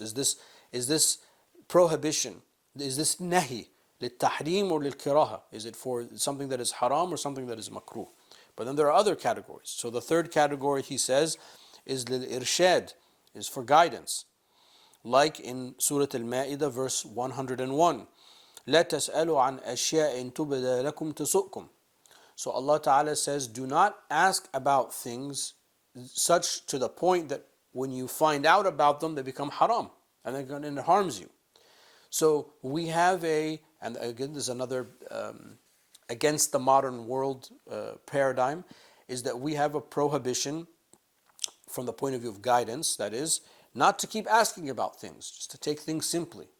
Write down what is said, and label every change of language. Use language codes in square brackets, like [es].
[en] Is this prohibition? Is this nahi [ar] للتحريم [en] or [ar] للكراهة? [en] Is it for something that is haram or something that is makruh? But then there are other categories. So the third category, he says, is [ar] للإرشاد, [en] is for guidance. Like in Surah Al-Ma'idah, verse 101. [ar] لا تسألوا عن أشياء تبد لكم تسؤكم. [en] So Allah Ta'ala says, do not ask about things such to the point that when you find out about them, they become haram and it harms you. So we have and again, this is another against the modern world paradigm, is that we have a prohibition from the point of view of guidance, that is, not to keep asking about things, just to take things simply.